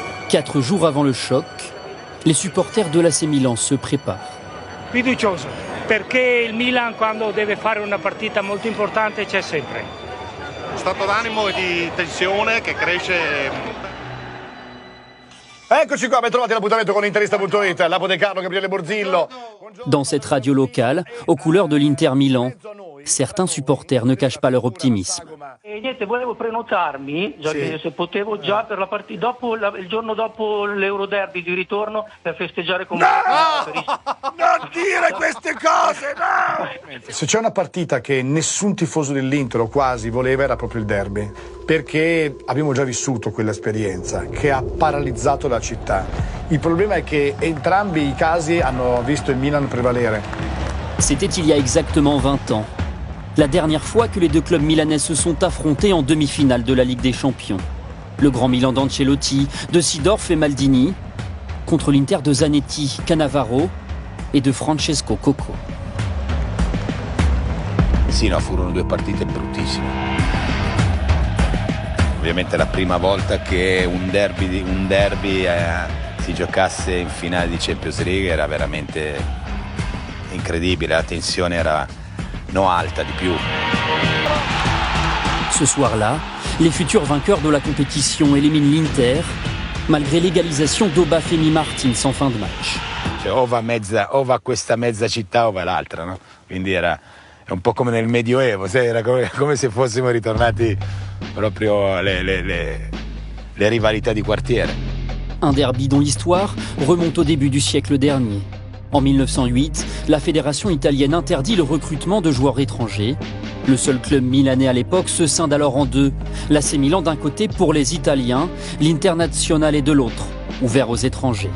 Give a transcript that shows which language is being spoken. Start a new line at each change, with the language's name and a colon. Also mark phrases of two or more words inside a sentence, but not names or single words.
French: 4 jours avant le choc, les supporters de l'AC Milan se préparent.
Italian: Fiducioso, perché il Milan quando deve fare una partita molto importante c'è sempre. Stato d'animo e di tensione che cresce. Eccoci qua, ben trovati l'appuntamento con Interista.it, Lapo De Carlo, Gabriele Borzillo.
French: Dans cette radio locale, aux couleurs de l'Inter Milan, certains supporters ne cachent pas leur optimisme.
Italian: E niente, volevo prenotarmi, se potevo già per la partita il giorno dopo l'Euroderby di ritorno per festeggiare con Non dire queste cose, no! Se c'è una partita che nessun tifoso dell'Inter o quasi voleva era proprio il derby, perché abbiamo già vissuto quell'esperienza che ha paralizzato la città. Il problema è che entrambi i casi hanno visto il Milan prevalere.
French: C'était il y a exactement 20 ans. La dernière fois que les deux clubs milanais se sont affrontés en demi-finale de la Ligue des Champions. Le Grand Milan d'Ancelotti, de Seedorf et Maldini, contre l'Inter de Zanetti, Cannavaro et de Francesco Coco.
Italian: Sì, no, furono due partite bruttissime. Ovviamente la prima volta che un derby si giocasse in finale di Champions League era veramente incredibile, la tensione era alta di più.
French: Ce soir-là, les futurs vainqueurs de la compétition éliminent l'Inter, malgré l'égalisation d'Obafemi Martins en fin de match.
Italian: Cioè, o va questa mezza città o va l'altra, no? Quindi è un po' come nel Medioevo, era come se fossimo ritornati proprio le rivalità di quartiere.
French: Un derby dont l'histoire remonte au début du siècle dernier. En 1908, la fédération italienne interdit le recrutement de joueurs étrangers. Le seul club milanais à l'époque se scinde alors en deux. L'AC Milan d'un côté pour les Italiens, l'Internazionale de l'autre, ouvert aux étrangers.